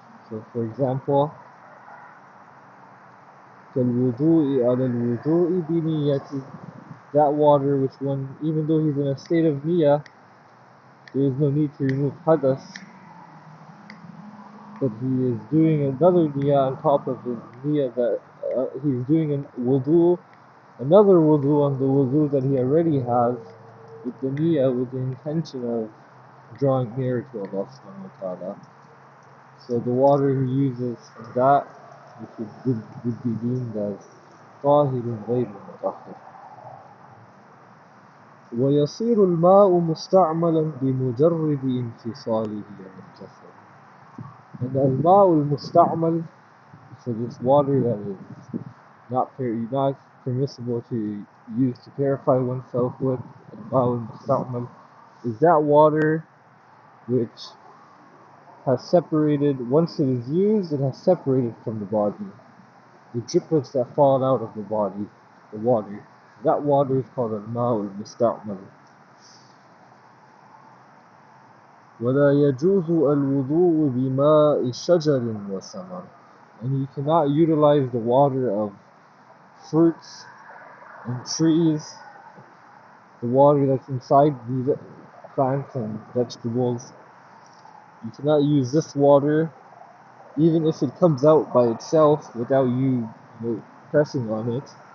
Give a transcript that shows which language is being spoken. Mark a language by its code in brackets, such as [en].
[en] So, for example, [ar] كَالْوُضُوءِ عَلَى الْوُضُوءِ بِنِيَّةٍ, [en] that water which one, even though he's in a state of niyyah, there is no need to remove hadath, but he is doing another niyyah on top of his niyyah that he's doing another wudu on the wudu that he already has, with the niyyah, with the intention of drawing nearer to Allah subhanahu wa ta'ala. So the water he uses from that, which would be deemed as [ar] طاهر غير مطهر. ويصير الماء مستعملا بمجرد انفصاله عن الجسد. [en] And al-ma'u al-musta'mal, so this water that is not permissible to use to purify oneself with, al-ma'u al-musta'mal, is that water which has separated, once it is used, it has separated from the body. The driplets that fall out of the body, the water, that water is called al-ma'u al-musta'mal. [ar] ولا يجوز الوضوء بماء شجر وثمر. [en] And you cannot utilize the water of fruits and trees, the water that's inside these plants and vegetables. You cannot use this water, even if it comes out by itself without you pressing on it.